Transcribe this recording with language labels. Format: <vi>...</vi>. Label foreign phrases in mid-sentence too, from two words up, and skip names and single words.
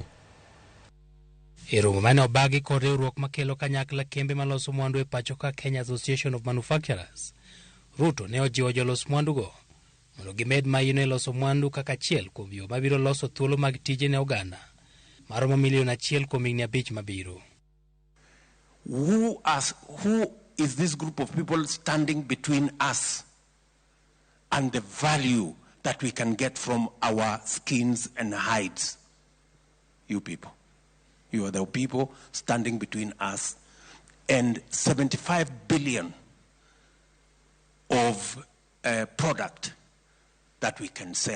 <luo>Romo mane obagi kod riwruok makelo kanyakla kembe maloso mwandu e pacho ka Kenya Association of Manufacturers. Ruto ne ojiwo jolos mwandugo mondo gimed maino e loso mwandu kaka achiel kuom yo mabiro loso thuolo mag tije ne oganda maromo milion 1 kuom higni 5 mabiro.</luo> <en>Who is this group of people standing between us and the value that we can get from our skins and hides? You people. You are the people standing between us and 75 billion of product that we can sell.</en>